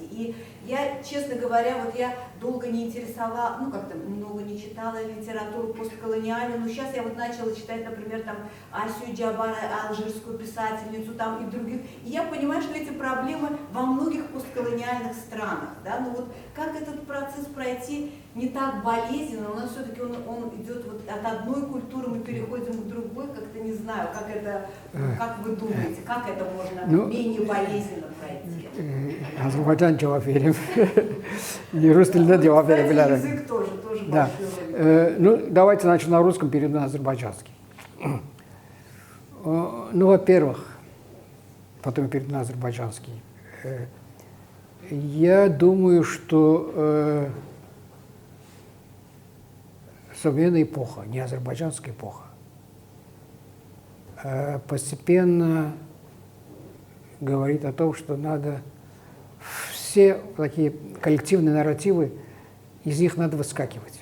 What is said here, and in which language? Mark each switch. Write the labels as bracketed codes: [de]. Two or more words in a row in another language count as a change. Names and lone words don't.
[ru] И я, честно говоря, вот я долго не интересовала, ну, как-то много не читала литературу постколониальную, но сейчас я вот начала читать, например, там, Асию Джабара, алжирскую писательницу, там, и других, и я понимаю, что эти проблемы во многих постколониальных странах, да, но вот как этот процесс пройти не так болезненно, у нас все-таки он идет вот от одной культуры, мы переходим к другой, как-то не знаю, как это, как вы думаете, как это можно менее болезненно пройти? [az] Azerbaycan cevap vereyim. Rus dilinde cevap verebilirim. [ru] Язык тоже Да. большой. Ну, давайте начнем на русском, перейдем на азербайджанский. Ну, во-первых, потом я перейду на азербайджанский. Я думаю, что современная эпоха, не азербайджанская эпоха, постепенно говорит о том, что надо все такие коллективные нарративы, из них надо выскакивать.